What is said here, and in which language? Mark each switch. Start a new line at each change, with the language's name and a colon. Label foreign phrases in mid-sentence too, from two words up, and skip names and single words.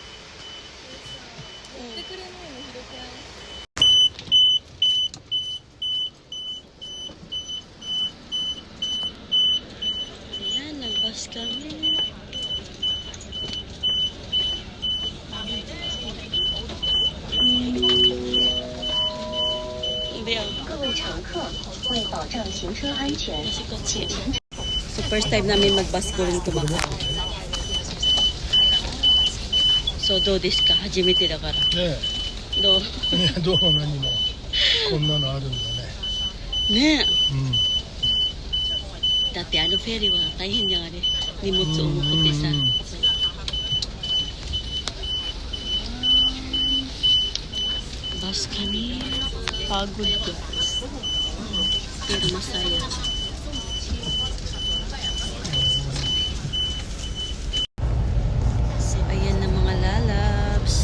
Filipino: Ayan, nagbas kami. So first time namin mag-bus
English: going to Macau.
Filipino: So
English: do this
Filipino: ka?
Japanese: 初めてだから. Do? どうも何もこんなのあるんだね。ねえ。だってあのフェリーは大変じゃんあれ。荷物を持ってさ。
Filipino: Bus kami. Pagod ko. Pero masaya. So, ayan na mga lalabs.